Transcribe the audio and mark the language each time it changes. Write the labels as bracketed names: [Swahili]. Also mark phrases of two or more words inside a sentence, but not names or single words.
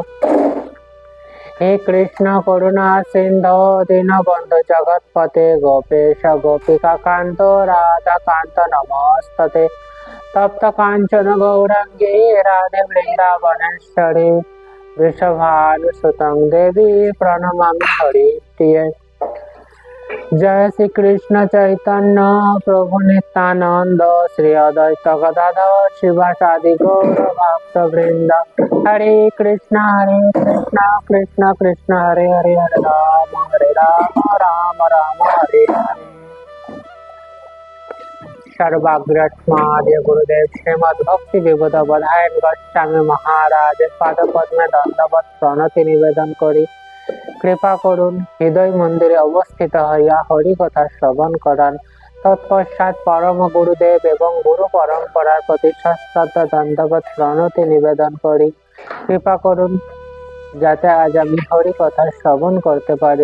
[Sanskrit] हे कृष्ण करुणा सिंधो दीनबन्धु जगत्पते गोपेश गोपिका कांतो राधा कांत नमस्तते तप्त कांचन गौरांगे राधे वृंदावनेश्वरी वृषभानुसुतं देवी प्रणमामि हरिप्रिये। जय श्री कृष्ण चैतन्य प्रभु नित्यानंद श्री अद्वैत गदाधर शिवासादि गौर भक्त वृंद हरे कृष्ण कृष्ण कृष्ण हरे हरे हरे राम राम राम हरे हरे। [Bangla] সর্বাগ্রস্মাদ্য গুরুদেব শ্রীমদ্ ভক্তি বিবুধ বধায়ন গোস্বামী মহারাজ পাদ পদ্মে দণ্ডবত প্রণতি নিবেদন করি কৃপা করুন হৃদয় মন্দিরে অবস্থিত হইয়া হরি কথা শ্রবণ করান। তৎপশ্চাৎ পরম গুরুদেব এবং গুরু পরম্পরার প্রতি সশ্রদ্ধ দণ্ডবত প্রণতি নিবেদন করি কৃপা করুন যাতে আজ আমি হরি কথা শ্রবণ করতে পারি।